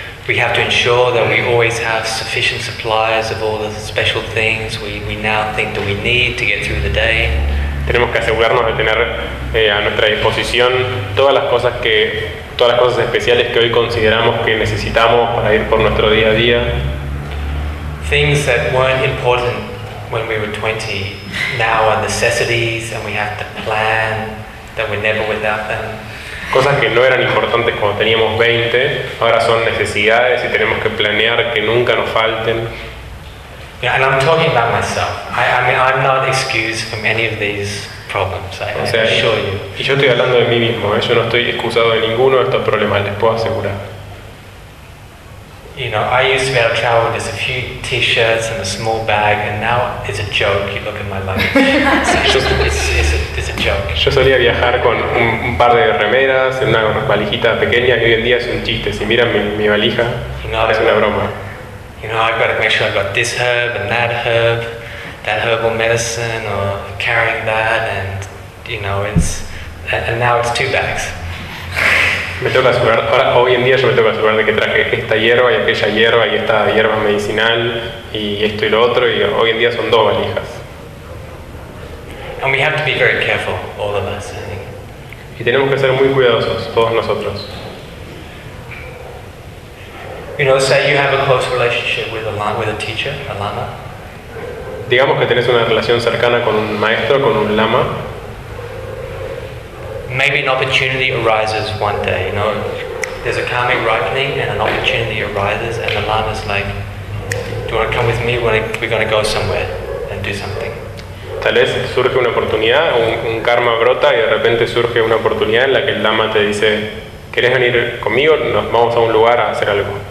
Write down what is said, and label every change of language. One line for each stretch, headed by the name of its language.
English: We have to ensure that we always have sufficient supplies of all the special things we now think that we need to get through the day.
Spanish: Tenemos que asegurarnos de tener a nuestra disposición todas las cosas especiales que hoy consideramos que necesitamos para ir por nuestro día a día.
English: Things that weren't important when we were 20 now are necessities, and we have to plan that we're never without them.
Spanish: Cosas que no eran importantes cuando teníamos 20 ahora son necesidades y tenemos que planear que nunca nos falten.
English: Yeah, and I'm talking about myself. I mean, I'm not excused from any of these problems. I assure you.
Spanish: Y yo estoy hablando de mí mismo. Yo no estoy excusado de ninguno de estos problemas. Les puedo asegurar.
English: You know, I used to be able to travel with just a few t-shirts and a small bag, and now it's a joke. You look at my luggage. It's a joke.
Spanish: Yo solía viajar con un par de remeras en una valijita pequeña, y hoy en día es un chiste. Si miran mi valija,
English: you know,
Spanish: es una broma.
English: You know, I've got to make sure I've got this herb and that herbal medicine, or carrying that, and you know, it's and now it's two bags.
Spanish: Me tengo que asegurar, ahora, hoy en día yo me tengo que asegurar de que traje esta hierba y aquella hierba y esta hierba medicinal y esto y lo otro, y hoy en día son dos valijas.
English: And we have to be very careful, all of us, I think.
Spanish: Y tenemos que ser muy cuidadosos, todos nosotros.
English: You know, say you have a close relationship with a teacher, a lama.
Spanish: Digamos que tenés una relación cercana con un maestro, con un lama.
English: Maybe an opportunity arises one day, you know. There's a karmic ripening and an opportunity arises and the lama's like, do you want to come with me? We're going to go somewhere and do something.
Spanish: Tal vez surge una oportunidad, un karma brota y de repente surge una oportunidad en la que el lama te dice, ¿quieres venir conmigo? Nos vamos a un lugar a hacer algo.